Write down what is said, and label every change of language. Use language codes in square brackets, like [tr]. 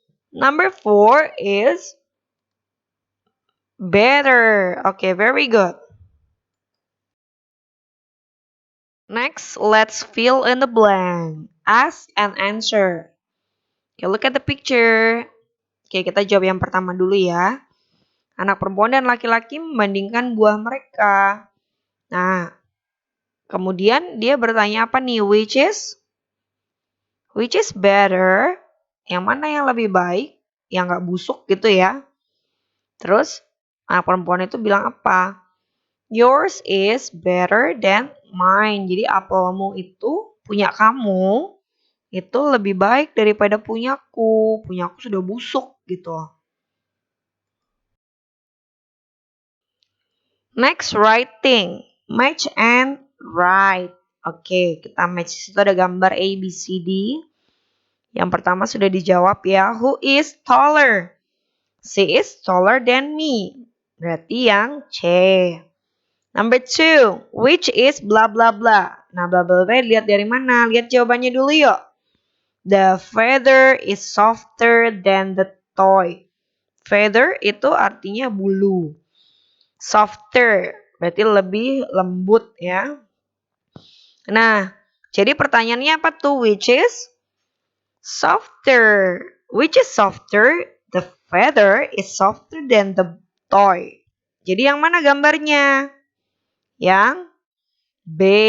[en] Number 4 is better. Okay, very good. Next, let's fill in the blank. Ask and answer. Okay, look at the picture. [id] Oke, kita jawab yang pertama dulu ya. Anak perempuan dan laki-laki membandingkan buah mereka. Nah, kemudian dia bertanya apa nih? [en] Which is better? [id] Yang mana yang lebih baik? Yang nggak busuk gitu ya. Terus, anak perempuan itu bilang apa? [en] Yours is better than mine. [id] Jadi apelmu itu punya kamu itu lebih baik daripada punyaku. Punyaku sudah busuk gitu. [en] Next, writing. Match and write. [id] Oke, kita match. Itu ada gambar A, B, C, D. Yang pertama sudah dijawab ya. [en] Who is taller? She is taller than me. [id] Berarti yang C. [en] Number 2, which is blah blah blah. [id] Nah, blah blah blah lihat dari mana? Lihat jawabannya dulu yuk. [en] The feather is softer than the toy. [id] Feather itu artinya bulu. Softer berarti lebih lembut ya. Nah, Jadi pertanyaannya apa tuh? [en] Which is softer? Which is softer? The feather is softer than the toy. [id] Jadi yang mana gambarnya? Yang B.